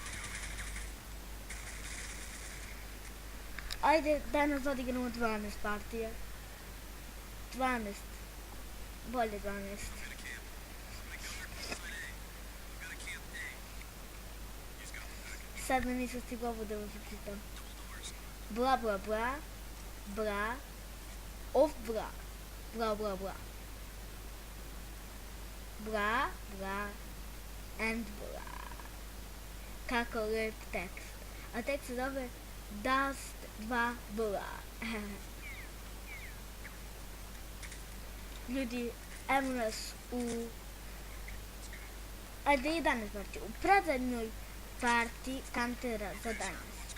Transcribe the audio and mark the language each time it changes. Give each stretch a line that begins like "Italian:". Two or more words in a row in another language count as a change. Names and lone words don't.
Serbian: Ajde, danas odigramo 12 partija. 12. Bolje 12. Sad me nisam stigla ovo da vam pročitam. Bla bla bla. Bla. Of bla. Bla bla bla. Bla bla. And bla. Kako lep tekst. A tekst se zove Dust 2 bla. Ljudi, evo nas u... Ajde, 11 partija. U predzadnjoj partiji kantera za danas.